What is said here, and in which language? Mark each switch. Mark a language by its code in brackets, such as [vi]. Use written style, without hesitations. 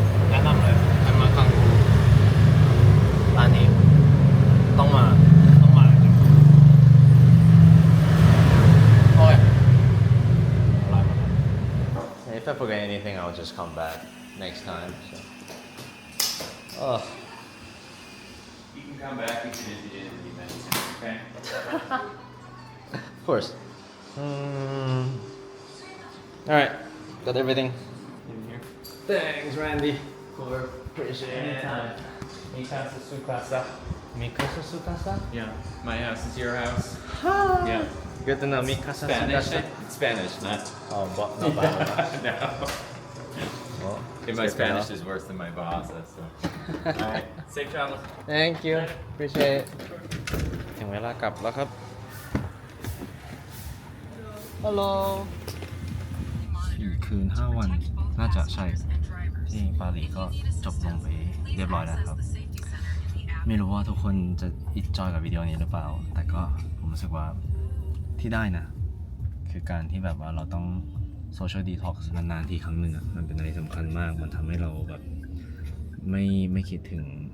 [th] แนะนำเลยใครมาคังคูร้านนี้ต้องมาจริงโอเคอร่อยมาก [en] If I forget anything I'll just come back next time so. You can come back as soon as you did the medicine, okay? Of course. Alright, got everything. In here. Thanks, Randy. Appreciate it. Anytime. [es] Mikasa Sukasa. Mikasa Sukasa? [en] Yeah. My house is your house. Yeah. Good to know. [es] Mikasa [en] Spanish. [es] Sukasa. [en] It's Spanish, not. Oh, but not bad. No. Well, And my check it Spanish out. is worse than my Bahasa, so. Alright. Safe travels. Thank you. Appreciate it. [th] ถึงเวลากลับแล้วครับ [en] Hello. [th] 4 คืน 5 วัน น่าจะใช่ ที่ปารีสก็จบลงไปเรียบร้อยแล้วครับ ไม่รู้ว่าทุกคนจะอินจอยกับวิดีโอนี้หรือเปล่า แต่ก็ผมรู้สึกว่าที่ได้นะ คือการที่แบบว่าเราต้องโซเชียลดีท็อกซ์นานๆทีครั้งหนึ่งอะมันเป็นอะไรสำคัญมาก มันทำให้เราแบบไม่คิดถึง